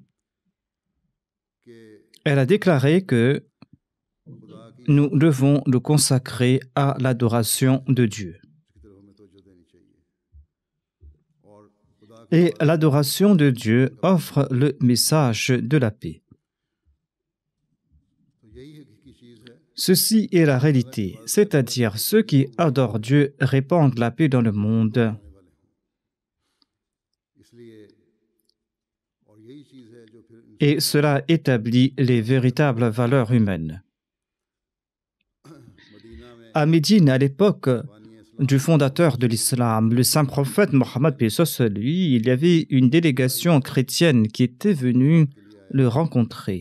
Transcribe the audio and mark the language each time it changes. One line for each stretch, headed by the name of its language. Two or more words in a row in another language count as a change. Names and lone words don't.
Urdu: कि
French: Elle a déclaré que
Urdu: खुदा की
French: nous devons nous consacrer à l'adoration de Dieu.
Urdu: की तरफ हमें तवज्जो देनी चाहिए और खुदा के
French: Et l'adoration de Dieu offre le message de la paix.
Urdu: तो यही हकीकी चीज़ है
French: Ceci est la réalité, c'est-à-dire ceux qui adorent Dieu répandent la paix dans le monde.
Urdu: आने वाले हों इसलिए और यही चीज़ है जो फिर
French: et cela établit les véritables valeurs humaines. À Médine, à l'époque du fondateur de l'islam, le saint prophète Mohammed, paix sur lui, il y avait une délégation chrétienne qui était venue le rencontrer.